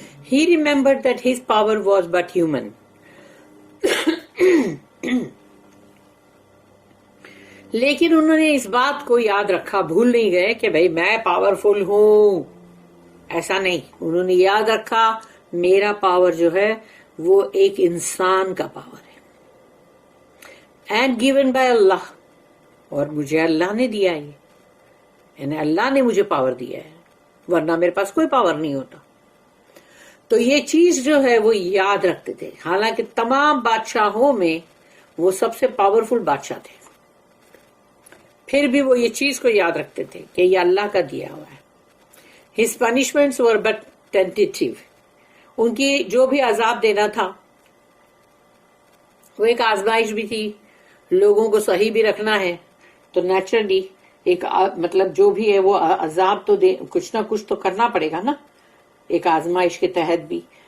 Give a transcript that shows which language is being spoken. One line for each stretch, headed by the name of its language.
English: He remembered that his power was but human.
Urdu: لیکن انہوں نے اس بات کو یاد رکھا، بھول نہیں گئے کہ بھئی میں پاورفل ہوں، ایسا نہیں. انہوں نے یاد رکھا میرا پاور جو ہے وہ ایک انسان کا پاور ہے.
English: And given by Allah،
Urdu: اور مجھے اللہ نے دیا ہے، یعنی اللہ نے مجھے پاور دیا ہے، ورنہ میرے پاس کوئی پاور نہیں ہوتا. تو یہ چیز جو ہے وہ یاد رکھتے تھے، حالانکہ تمام بادشاہوں میں وہ سب سے پاورفل بادشاہ تھے، پھر بھی وہ یہ چیز کو یاد رکھتے تھے کہ یہ اللہ کا دیا ہوا ہے.
English: His punishments were but tentative.
Urdu: ان کی جو بھی عذاب دینا تھا وہ ایک آزمائش بھی تھی، لوگوں کو صحیح بھی رکھنا ہے، تو نیچرلی ایک مطلب جو بھی ہے وہ عذاب تو کچھ نہ کچھ تو کرنا پڑے گا نا، ایک آزمائش کے تحت بھی.